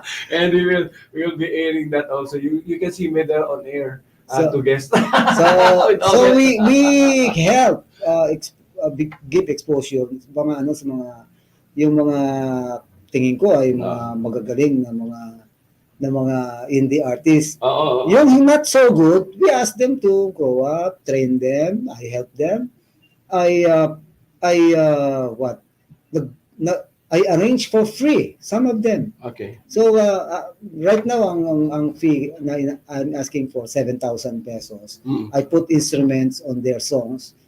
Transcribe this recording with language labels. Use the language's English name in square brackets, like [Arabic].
[English] And we will be airing that also. You can see me there on air to guest. [Filipino] So we help give exposure sa mga tingin ko ay mga magagaling na mga indie artists. [English] Yung not so good, we ask them to grow up, train them, I help them. I arrange for free some of them. Okay. So right now ang fee na I'm asking for 7,000 pesos. I put instruments on their songs